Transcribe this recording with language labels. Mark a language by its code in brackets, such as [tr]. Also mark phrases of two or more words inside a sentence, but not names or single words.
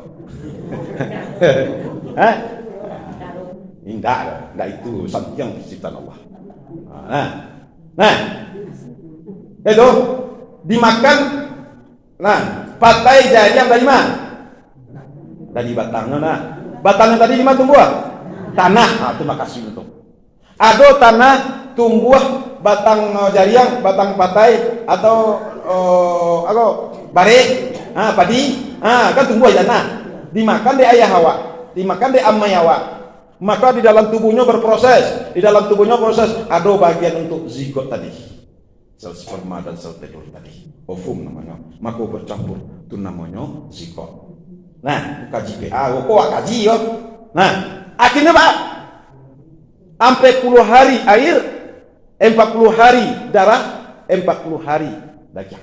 [id] Enggak itu yang ciptaan Allah. Nah, itu dimakan. Nah, [min] patai jariang [id] dari mana? Dari batangnya. Nah, batangnya tadi di mana tumbuh? Tanah. Nah, terima kasih untuk. Ada tanah tumbuh batang jariang, batang patai atau bare, padi, kan tumbuh di tanah. Dimakan di ayah Hawa, dimakan di amai Hawa. Maka di dalam tubuhnya berproses, di dalam tubuhnya proses ada bagian untuk zigot tadi, sel sperma dan sel telur tadi, ovum namanya. Maka bercampur itu namanya zigot. [min] Nah, kaji PA, kok kaji yo. [id] Nah, akhirnya Pak, sampai 10 hari air, 40 hari darah, 40 hari daging.